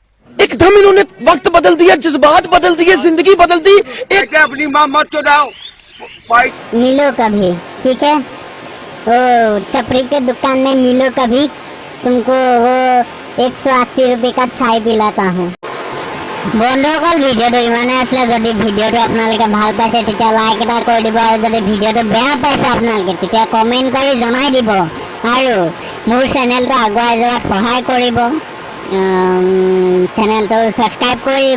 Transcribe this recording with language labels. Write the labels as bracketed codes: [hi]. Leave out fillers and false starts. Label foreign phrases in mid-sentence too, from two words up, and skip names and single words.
[hi] एकदम इन्होंने वक्त बदल दिया, जज्बात बदल दिए, जिंदगी बदल दी। एक अपनी माँ मत चुराओ। मिलो कभी, ठीक है? ओ छपरी के दुकान में मिलो कभी, तुमको वो 180 रुपये का चाय पिलाता हूँ। [as] বন্ধুসকল ভিডিঅ'টো ইমানে আছিলে। যদি ভিডিঅ'টো আপোনালোকে ভাল পাইছে তেতিয়া লাইক এটা কৰি দিব, আৰু যদি ভিডিঅ'টো বেয়া পাইছে আপোনালোকে তেতিয়া কমেণ্ট কৰি জনাই দিব, আৰু মোৰ চেনেলটো আগুৱাই যোৱাত সহায় কৰিব। চেনেলটো ছাবস্ক্ৰাইব কৰি দিব।